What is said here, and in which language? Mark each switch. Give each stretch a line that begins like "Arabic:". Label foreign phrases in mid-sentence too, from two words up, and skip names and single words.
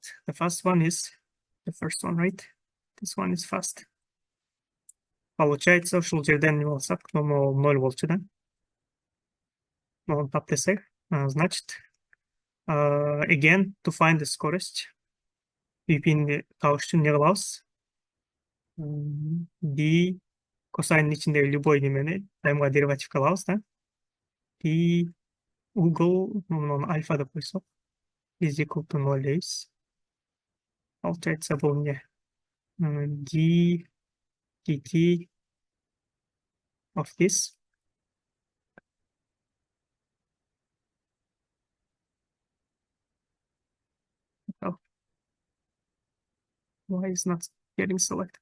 English: The first one is the first one, right? This one is fast.
Kyrgyz: Получается, ушул жерден не болсак, 0 болчу, да? 0 тап десек, значит,
English: again, to find the
Kyrgyz: скорость, VP-ни табыш үчүн не кылабыз? B косайнын ичиндеги любой немени таймга дериватив кылабыз, да? B угол, альфа деп койсок,
English: is equal to 0 дейбиз.
Kyrgyz: Получается, бул эмне?
English: D dt of this. Why is not getting selected?